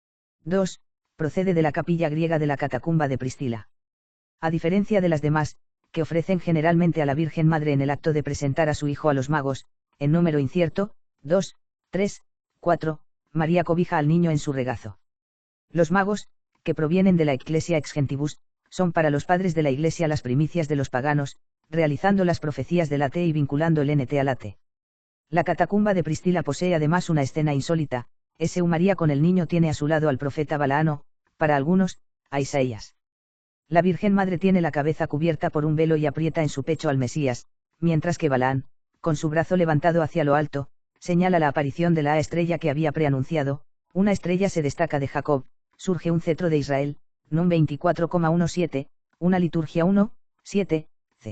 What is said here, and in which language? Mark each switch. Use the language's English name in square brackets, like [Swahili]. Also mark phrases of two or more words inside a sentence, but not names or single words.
[Spanish] 2, procede de la capilla griega de la catacumba de Pristila. A diferencia de las demás, que ofrecen generalmente a la Virgen Madre en el acto de presentar a su hijo a los magos, en número incierto, 2, 3, 4, María cobija al niño en su regazo. Los magos, que provienen de la [Latin] Ecclesia ex gentibus, [Spanish] son para los padres de la Iglesia las primicias de los paganos, realizando las profecías del ate y vinculando el NT al ate. La catacumba de Pristila posee además una escena insólita, S.U. María con el niño tiene a su lado al profeta Balaano, para algunos, a Isaías. La Virgen Madre tiene la cabeza cubierta por un velo y aprieta en su pecho al Mesías, mientras que Balaán, con su brazo levantado hacia lo alto, señala la aparición de la estrella que había preanunciado, una estrella se destaca de Jacob, surge un cetro de Israel, Num 24,17, una liturgia 1, 7, c.